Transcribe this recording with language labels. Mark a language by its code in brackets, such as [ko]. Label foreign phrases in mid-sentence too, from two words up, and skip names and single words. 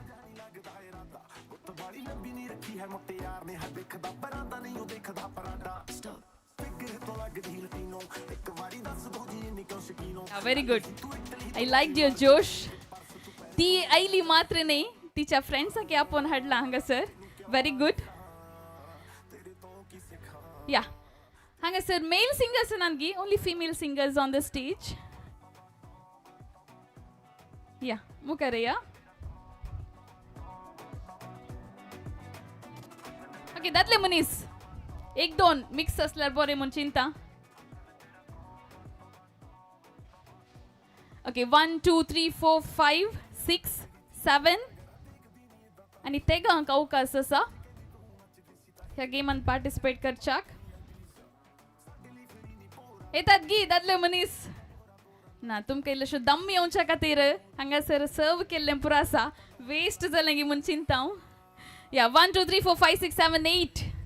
[en] very good I like your josh [kok] ती आयली मात्र नाही तिच्या फ्रेंड्साक आपण हाडला हांगासर [en] very good [kok] या हांगासर [en] male singers [kok] नानगी [en] only female singers on the stage [kok] या मुखार या ओके दादले मनीस एक दोन मिक्स असल्यार बरें म्हूण चिंता ओके 1 2 3 4 5 6 7 आणि तेगांक अवकाश आसा ह्या गेमान पार्टिसिपेट करच्याक येतात गी दादले मनीस ना तुमकां इल्लेशो दम येवच्या खातीर हांगासर सर्व केल्लें पुरो आसा वेस्ट जालें गी म्हूण चिंता हांव या 1 2 3 4 5 6 7 8